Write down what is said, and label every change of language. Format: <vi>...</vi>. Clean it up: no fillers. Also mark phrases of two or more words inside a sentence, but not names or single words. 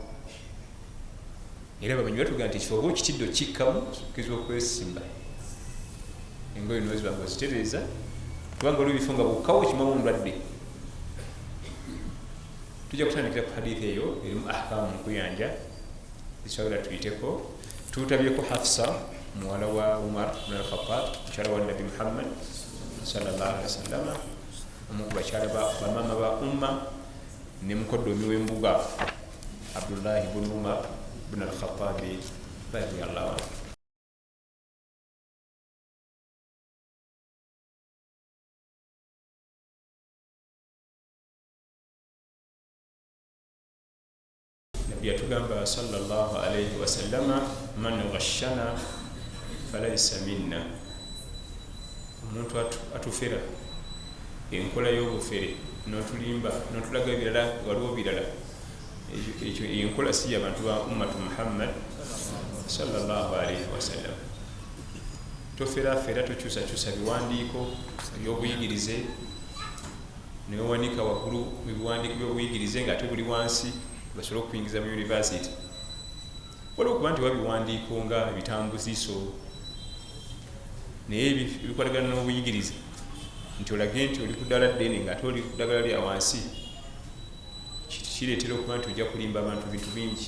<lg>Era bamanyi batuga nti ekifo oba okitidde okikkamu kiza okwesimba, engoye noziba nga ozitereeza, kubanga olwo ebifo nga bukkawo kimamu omulwadde. Tujja kutandikira ku hadithi eyo erimu ahkamu mukuyanja, ekyagala tuyiteko. Tutabyeko Hafsa muwala wa Umar ibn al-Khattab, mukyala wa Nabi Muhammad</lg> <ar>صلى الله عليه وسلم,</ar> <lg>omu ku bakyala bamama ba umma, ne mukoddomi w'embuga Abdullah ibn Umar ibn al-Khattab</lg> <ar>رضي الله عنه.</ar> <lg>Nabbi yatugamba</lg> <ar>صلى الله عليه وسلم, من غشنا فليس منا.</ar> <lg>Omuntu atufera enkola y'obufere n'otulimba n'otulaga ebirala, waliwo birala, ekyo enkola si y'abantu ba ummatu Muhammad</lg> <ar>صلى الله عليه وسلم.</ar> <lg>Toferafera, tokyusakyusa biwandiiko ebyobuyigirize newanika waggulu ebiwandiiko by'obuyigirize ng'ate buli wansi basobole okuyingiza mu university. Waliwo okuba nti wabiwandiiko nga ebitambuziso naye bikwatagana n'obuyigirize, nti olage nti oli ku ddala ddene ng'ate oli ku ddagala lya wansi, kireetera okuba nti ojja kulimba abantu bintu bingi.</lg>